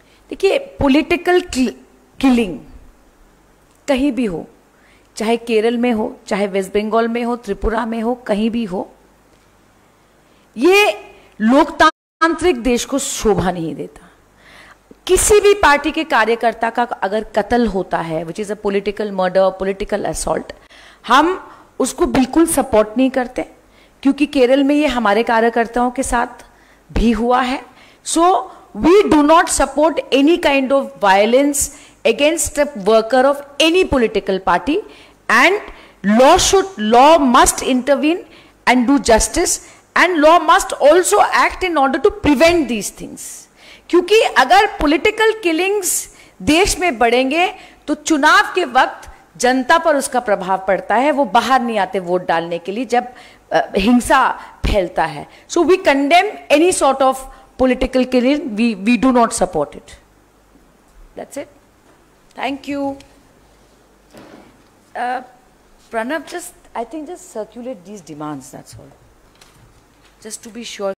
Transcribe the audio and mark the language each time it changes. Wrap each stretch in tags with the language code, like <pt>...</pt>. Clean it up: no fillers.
<hi>देखिए, political killing कहीं भी हो, चाहे केरल में हो, चाहे वेस्ट बंगाल में हो, त्रिपुरा में हो, कहीं भी हो, ये लोकतांत्रिक देश को शोभा नहीं देता। किसी भी पार्टी के कार्यकर्ता का अगर कत्ल होता है, which is a political murder, political assault, हम उसको बिल्कुल सपोर्ट नहीं करते, क्योंकि केरल में ये हमारे कार्यकर्ताओं के साथ भी हुआ है।</hi> <en>So we do not support any kind of violence against a worker of any political party, and law must intervene and do justice, and law must also act in order to prevent these things.</en> <hi>क्योंकि अगर political killings देश में बढ़ेंगे तो चुनाव के वक्त जनता पर उसका प्रभाव पड़ता है, वो बाहर नहीं आते वोट डालने के लिए जब हिंसा फैलता है।</hi> <en>So we condemn any sort of political killing, we do not support it. That's it. Thank you. Pranav, I think just circulate these demands, that's all. Just to be sure.</en>